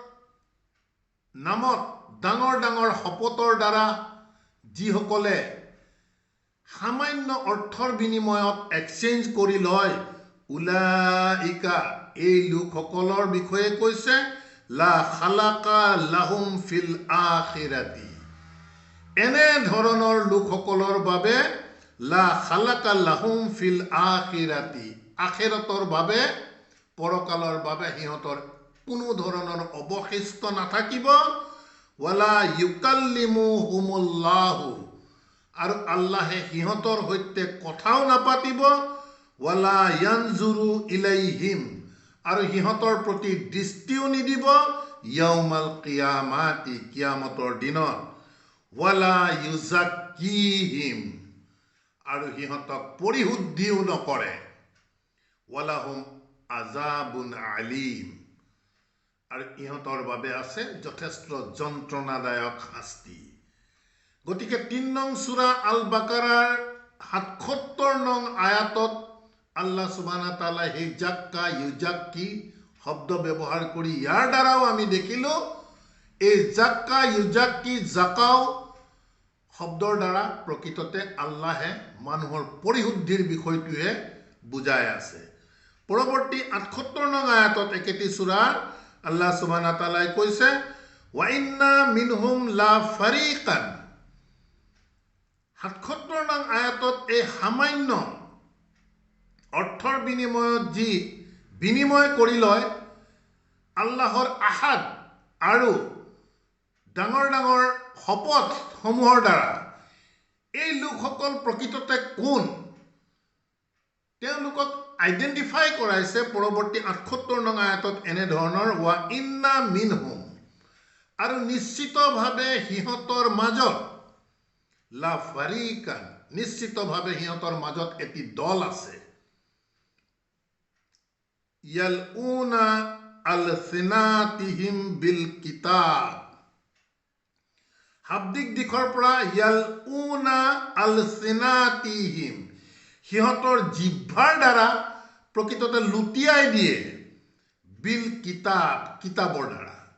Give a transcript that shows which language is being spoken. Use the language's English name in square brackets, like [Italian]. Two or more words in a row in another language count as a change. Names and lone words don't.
[Assamese] নামত ডাঙৰ ডাঙৰ শপতৰ দ্বাৰা যিসকলে সামান্য অৰ্থৰ বিনিময়ত এক্সচেঞ্জ কৰি লয়, উলাইকা এই লোকসকলৰ বিষয়ে কৈছে [Arabic] لا خلاق لهم في الآخرة. [Assamese] এনে ধৰণৰ লোকসকলৰ বাবে [Arabic] لا خلاق لهم في الآخرة [Assamese] আখিৰাতৰ বাবে, পৰকালৰ বাবে সিহঁতৰ কোনো ধৰণৰ অৱশিষ্ট নাথাকিব। [Arabic] ولا يكلمهم الله [Assamese] আৰু আল্লাহে সিহঁতৰ সৈতে কথাও নাপাতিব। [Arabic] ولا ينظر إليهم [Assamese] আৰু সিহঁতৰ প্ৰতি দৃষ্টিও নিদিব [Arabic] يوم القيامة [Assamese] কিয়ামতৰ দিনত। [Arabic] ولا يزكيهم [Assamese] আৰু সিহঁতক পৰিশুদ্ধিও নকৰে। [Arabic] ولهم عذاب أليم [Assamese] আৰু ইহঁতৰ বাবে আছে যথেষ্ট যন্ত্ৰণাদায়ক শাস্তি। গতিকে ৩ নং সূৰা আল বাকাৰাৰ ৭৭ নং আয়াতত [Arabic] الله سبحانه وتعالى [Assamese] সেই [Arabic] زكى يزكي [Assamese] শব্দ ব্যৱহাৰ কৰি ইয়াৰ দ্বাৰাও আমি দেখিলোঁ এই [Arabic] زكى يزكي [Assamese] জাকাও শব্দৰ দ্বাৰা প্ৰকৃততে আল্লাহে মানুহৰ পৰিশুদ্ধিৰ বিষয়টোহে বুজাই আছে। পৰৱৰ্তী ৭৮ নং আয়াতত একেটি সূৰাৰ [Arabic] الله سبحانه وتعالى [Assamese] কৈছে [Arabic] وإن منهم لفريقا. [Assamese] ৭৭ নং আয়াতত এই সামান্য অৰ্থৰ বিনিময়ত যি বিনিময় কৰি লয় আল্লাহৰ আহাদ আৰু ডাঙৰ ডাঙৰ শপতসমূহৰ দ্বাৰা, এই লোকসকল প্ৰকৃততে কোন তেওঁলোকক আইডেণ্টিফাই কৰাইছে পৰৱৰ্তী ৭৮ নং আয়াতত এনেধৰণৰ [Arabic] وإن منهم [Assamese] আৰু নিশ্চিতভাৱে সিহঁতৰ মাজত [Arabic] لفريقا [Assamese] নিশ্চিতভাৱে সিহঁতৰ মাজত এটি দল আছে। [Arabic] يلوون ألسنتهم بالكتاب [Assamese] শাব্দিক দিশৰ পৰা [Arabic] يلوون ألسنتهم [Assamese] সিহঁতৰ জিহ্বাৰ দ্বাৰা প্ৰকৃততে লুটিয়াই দিয়ে [Arabic] بالكتاب [Assamese] কিতাবৰ দ্বাৰা।